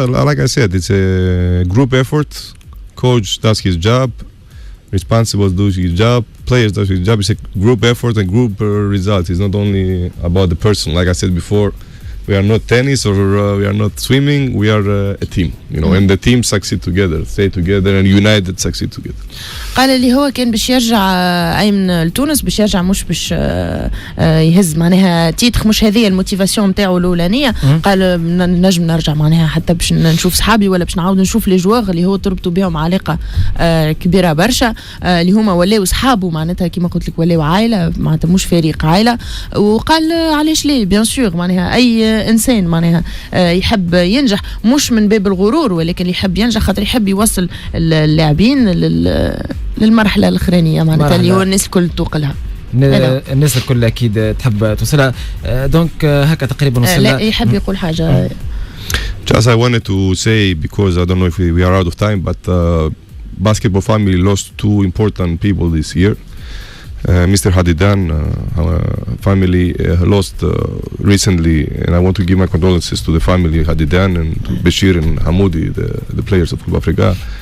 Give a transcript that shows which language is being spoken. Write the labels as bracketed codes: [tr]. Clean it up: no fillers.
[en] Like I said, it's a group effort. Coach does his job, responsible does his job, players does his job. It's a group effort and group result. It's not only about the person. Like I said before, we are not tennis or we are not swimming. We are a team, you know, and the team succeed together, stay together, and united succeed together. [ar] قال اللي هو كان باش يرجع أيمن لتونس، باش يرجع مش باش يهز معناها تيتخ، مش هذه الموتيفاسيون نتاعو الأولانية. قال نجم نرجع معناها حتى باش نشوف صحابي ولا باش نعاود نشوف لي جوار اللي هو تربطوا بهم علاقة كبيرة برشا، اللي هما ولاو صحابه معناتها كيما قلت لك ولاو عائلة معناتها مش فريق عائلة. وقال علاش ليه بيان سور معناها أي إنسان معناها يحب ينجح مش من باب الغرور، ولكن يحب ينجح خاطر يحب يوصل اللاعبين للمرحلة الأخرانية معناتها اللي هو الناس الكل توق لها. الناس الكل اكيد تحب توصلها. دونك هكا تقريبا وصلنا. لا يحب يقول حاجه. [en] Just I wanted to say, because I don't know if we are out of time, but basketball family lost two important people this year. Mr. Hadidan family lost recently, and I want to give my condolences to the family Hadidan and to Bashir and Hamoudi, the players of Club Africa.